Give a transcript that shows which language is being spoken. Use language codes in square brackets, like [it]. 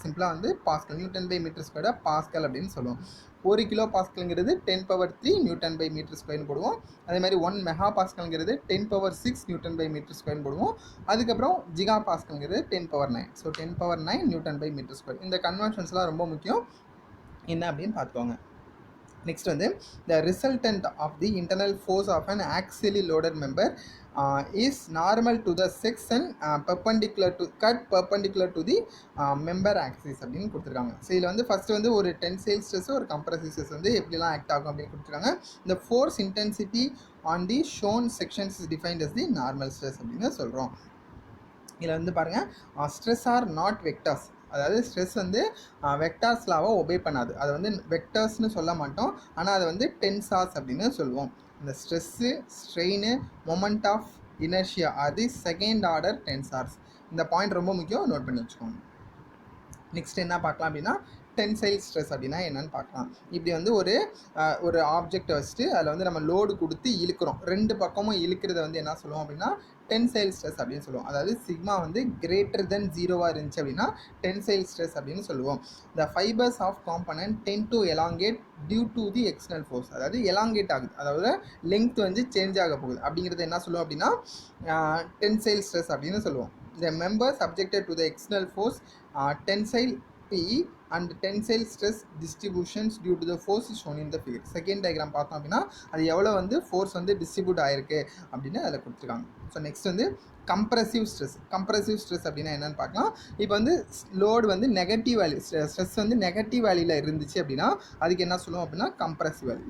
[ta] சிம்பிளாக வந்து pascal, Newton by metre ஸ்கொயரை பாஸ்கல் அப்படின்னு சொல்லுவோம். 1 கிலோ பாஸ்கல்ங்கிறது 10⁻³ நியூட்டன் பை மீட்டர் ஸ்கொயர்னு போடுவோம். அதே மாதிரி 1 மெகா பாஸ்கல்ங்கிறது 10⁻6 நியூட்டன் பை மீட்டர் ஸ்கொயர்னு போடுவோம். அதுக்கப்புறம் Zika பாஸ்கல்ங்கிறது 10⁻9. So 10⁻9 Newton by metre square. இந்த கன்வென்ஷன்ஸ்லாம் ரொம்ப முக்கியம் என்ன அப்படின்னு பார்த்துக்கோங்க. [en] next வந்து the resultant of the internal force of an axially loaded member is normal to the section perpendicular to the member axis [ta] அப்படின்னு கொடுத்துருக்காங்க. ஸோ இதில் வந்து ஃபஸ்ட்டு வந்து ஒரு டென்சைல் ஸ்ட்ரெஸ், ஒரு கம்ப்ரசிவ் ஸ்ட்ரெஸ் வந்து எப்படிலாம் ஆக்ட் ஆகும் அப்படின்னு கொடுத்துருக்காங்க. [en] இந்த force intensity on the shown sections is defined as the normal stress [ta] அப்படின்னு சொல்கிறோம். இதில் வந்து பாருங்கள், [en] stress are not vectors, [ta] அதாவது ஸ்ட்ரெஸ் வந்து வெக்டார்ஸ் லாவை ஒபே பண்ணாது. அதை வந்து வெக்டர்ஸ்னு சொல்ல மாட்டோம், ஆனால் அதை வந்து டென்சார்ஸ் அப்படின்னு சொல்லுவோம். இந்த stress, strain, moment of inertia அது செகண்ட் ஆர்டர் டென்சார்ஸ். இந்த பாயிண்ட் ரொம்ப முக்கியம், நோட் பண்ணி வச்சுக்கோங்க. நெக்ஸ்ட் என்ன பார்க்கலாம் அப்படின்னா டென்சைல் ஸ்ட்ரெஸ் அப்படின்னா என்னென்னு பார்க்கலாம். இப்படி வந்து ஒரு ஆப்ஜெக்டை வச்சுட்டு அதில் வந்து நம்ம லோடு கொடுத்து இழுக்கிறோம். ரெண்டு பக்கமும் இழுக்கிறத வந்து என்ன சொல்லுவோம் அப்படின்னா டென்சைல் ஸ்ட்ரெஸ் அப்படின்னு சொல்லுவோம். அதாவது சிக்மா வந்து [en] greater than 0 [ta] இருந்துச்சு அப்படின்னா டென்சைல் ஸ்ட்ரெஸ் அப்படின்னு சொல்லுவோம். [en] the fibers of component tend to elongate due to the external force. [ta] அதாவது எலாங்கேட் ஆகுது, அதாவது லெங்த் வந்து சேஞ்ச் ஆக போகுது அப்படிங்கிறது என்ன சொல்லுவோம் அப்படின்னா டென்சைல் ஸ்ட்ரெஸ் அப்படின்னு சொல்லுவோம். [en] the member subjected to the external force tensile P and tensile stress distributions due to the force is shown in the figure. [ta] Second diagram பார்த்தோம் அப்படின்னா அது எவ்வளோ வந்து ஃபோர்ஸ் வந்து டிஸ்ட்ரிபியூட் ஆகிருக்கு அப்படின்னு அதில் கொடுத்துருக்காங்க. ஸோ நெக்ஸ்ட் வந்து கம்ப்ரசிவ் ஸ்ட்ரெஸ் அப்படின்னா என்னென்னு பார்க்கலாம். இப்போ வந்து லோடு வந்து நெகட்டிவ் வேல்யூ, ஸ்ட்ரெஸ் வந்து நெகட்டிவ் வேல்யூவில் இருந்துச்சு அப்படின்னா அதுக்கு என்ன சொல்லுவோம் அப்படின்னா கம்ப்ரசிவ் வேல்யூ.